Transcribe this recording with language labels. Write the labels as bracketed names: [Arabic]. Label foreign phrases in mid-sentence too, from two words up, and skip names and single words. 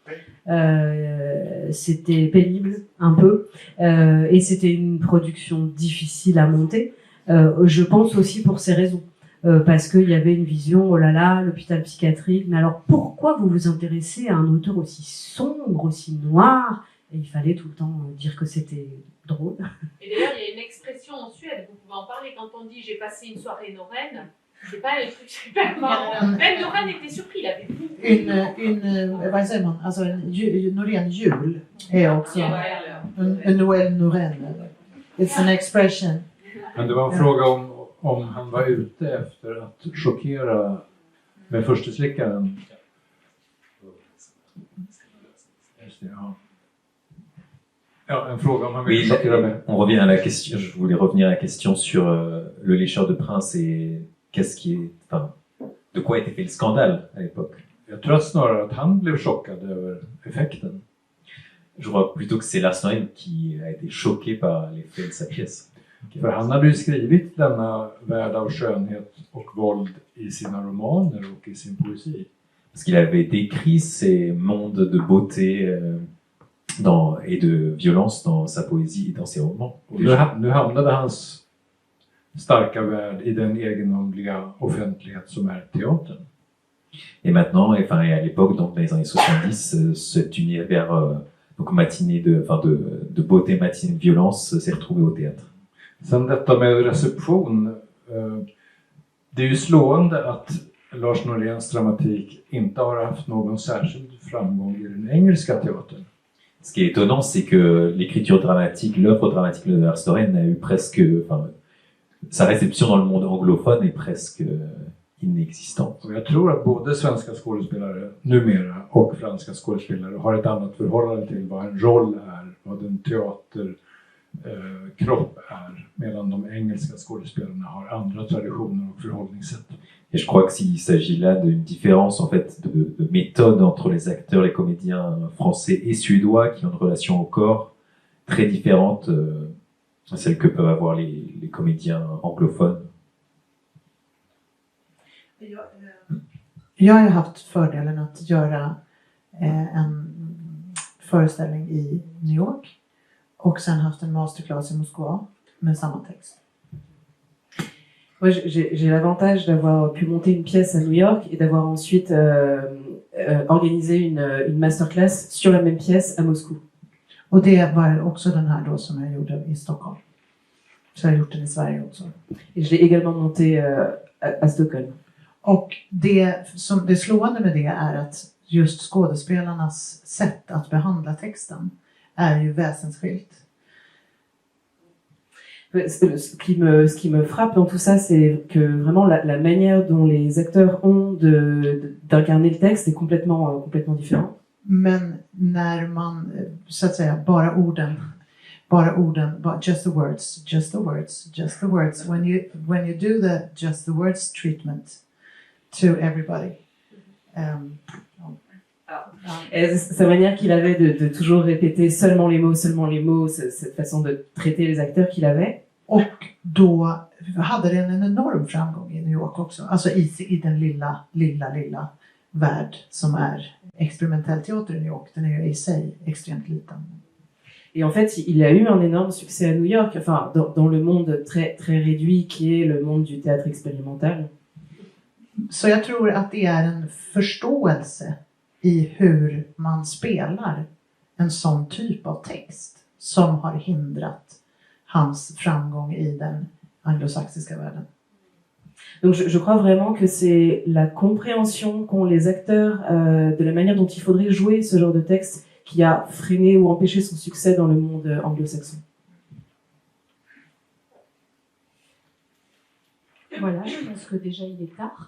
[French] C'était pénible un peu et c'était une production difficile à monter, je pense aussi pour ces raisons, parce qu'il y avait une vision, oh là là, l'hôpital psychiatrique, mais alors pourquoi vous vous intéressez à un auteur aussi sombre, aussi noir? Et il fallait tout le temps dire que c'était drôle. Et d'ailleurs il y a une expression en Suède, vous pouvez en parler, quand on dit j'ai passé une soirée Noreen, c'est pas un truc super marrant. Même Noreen était surpris, il avait vu. [Swedish] Vad säger man? Alltså Norén jul är också en Noël Norén. [English] It's an expression. [Swedish] Men det var en fråga om han var ute efter att chockera med förstusläckaren. Ja, en fråga om han vill chockera med. [French] On revient à la question, je voulais revenir à la question sur le lécheur de prince et qu'est-ce qui est... Enfin, de quoi était fait le scandale à l'époque. [Swedish] Jag tror att snarare att han blev chockad över effekten. [French] Je crois plutôt que c'est Lars Noren qui a été choqué par l'effet de sa pièce. [Swedish] För han hade ju skrivit denna värld av skönhet och våld i sina romaner och i sin poesi. [French] Parce qu'il avait décrit ces mondes de beauté et de violence dans sa poésie et dans ses romans. [Swedish] Och nu hamnade hans starka värld i den egendomliga offentlighet som är teatern. [French] Et maintenant, et à l'époque, donc dans les années 70, cet univers donc matiné de beauté, matinée de violence s'est retrouvé au théâtre. [Swedish] Sen detta med reception, det är ju slående att Lars Noréns dramatik inte har haft någon särskild framgång i den engelska teatern. [French] Ce qui est étonnant, c'est que l'écriture dramatique, l'œuvre dramatique de Lars Noren a eu presque, sa réception dans le monde anglophone est presque inexistante. [Swedish] Och jag tror att både svenska skådespelare numera och franska skådespelare har ett annat förhållande till vad en roll är, vad en teaterkropp är, medan de engelska skådespelarna har andra traditioner och förhållningssätt. [French] Et je crois qu'il s'agit là d'une différence en fait de méthode entre les acteurs, les comédiens français et suédois qui ont une relation au corps très différente à celle que peuvent avoir les comédiens anglophones. [Swedish] Jag har haft fördelen att göra en föreställning i New York och sen haft en masterclass i Moskva med samma text. [French] Moi, j'ai l'avantage d'avoir pu monter une pièce à New York et d'avoir ensuite organisé une masterclass sur la même pièce à Moscou. [Swedish] Och det var också den här då som jag gjorde i Stockholm. Så jag har gjort den i Sverige också. [French] Et je l'ai également montée à Stockholm. [Swedish] Och det slående med det är att just skådespelarnas sätt att behandla texten är ju väsensskilt. [French] Ce qui me frappe dans tout ça, c'est que vraiment la manière dont les acteurs ont d'incarner le texte est complètement différente. [Swedish] Men när man så att säga bara orden, [English] just the words, just the words, just the words. When you do the just the words treatment to everybody. [French] Sa manière qu'il avait de toujours répéter seulement les mots, cette façon de traiter les acteurs qu'il avait. [Swedish] Och då hade den en enorm framgång i New York också. Alltså i den lilla värld som är experimentell teater i New York. Den är ju i sig extremt liten. [French] Et en fait, il a eu un énorme succès à New York, dans le monde très, très réduit qui est le monde du théâtre expérimental. [Swedish] Så jag tror att det är en förståelse i hur man spelar en sån typ av text som har hindrat hans framgång i den anglosaxiska världen. [French] Donc je crois vraiment que c'est la compréhension qu'ont les acteurs de la manière dont il faudrait jouer ce genre de texte qui a freiné ou empêché son succès dans le monde anglo-saxon. Voilà, je pense que déjà il est tard.